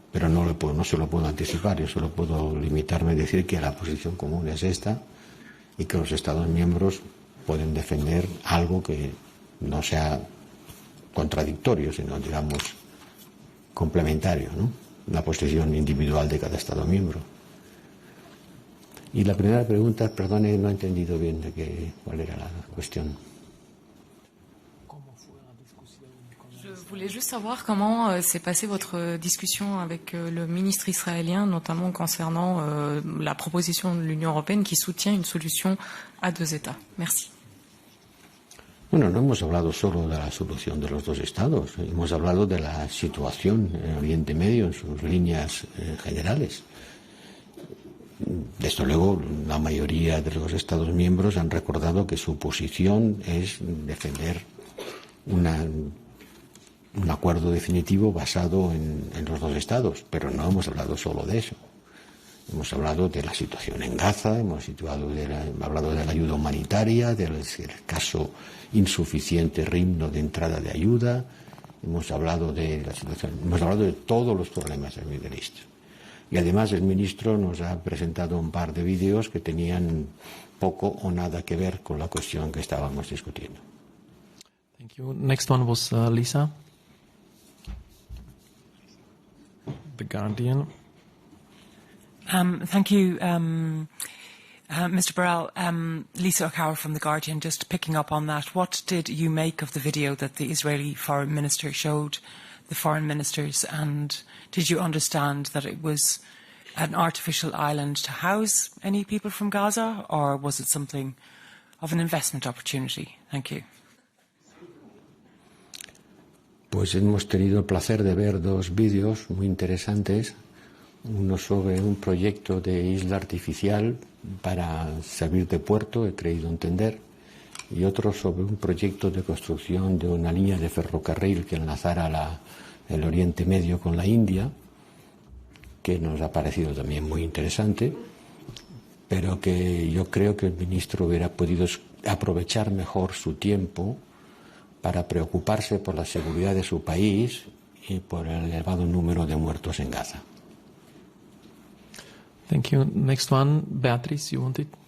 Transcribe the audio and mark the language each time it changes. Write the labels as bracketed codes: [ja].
[es] Pero no se lo puedo anticipar. Yo solo puedo limitarme a decir que la posición común es esta y que los Estados miembros pueden defender algo que no sea contradictorio, sino, digamos, complementario, ¿no? La posición individual de cada Estado miembro. Y la primera pregunta, perdone, no he entendido bien cuál era la cuestión. [fr] Je voulais juste savoir comment s'est passée votre discussion avec le ministre israélien, notamment concernant la proposition de l'Union européenne qui soutient une solution à 2 États. Merci. [es] Bueno, no hemos hablado solo de la solución de los 2 estados, hemos hablado de la situación en Oriente Medio en sus líneas generales. Desde luego, la mayoría de los Estados miembros han recordado que su posición es defender un acuerdo definitivo basado en los 2 estados, pero no hemos hablado solo de eso. Hemos hablado de la situación en Gaza, hemos hablado de la ayuda humanitaria, del escaso insuficiente ritmo de entrada de ayuda, hemos hablado de la situación, hemos hablado de todos los problemas del Middle East. Y además el ministro nos ha presentado un par de vídeos que tenían poco o nada que ver con la cuestión que estábamos discutiendo. [en] Thank you. Next one was Lisa, The Guardian. Thank you, Mr. Burrell. Lisa O'Carroll from The Guardian, just picking up on that. What did you make of the video that the Israeli foreign minister showed the foreign ministers, and did you understand that it was an artificial island to house any people from Gaza, or was it something of an investment opportunity? Thank you. [es] Pues hemos tenido el placer de ver 2 vídeos muy interesantes. uno sobre un proyecto de isla artificial para servir de puerto, he creído entender, y otro sobre un proyecto de construcción de una línea de ferrocarril que enlazara el Oriente Medio con la India, que nos ha parecido también muy interesante, pero que yo creo que el ministro hubiera podido aprovechar mejor su tiempo para preocuparse por la seguridad de su país y por el elevado número de muertos en Gaza. [en] Thank you. Next one, Beatriz, you want it?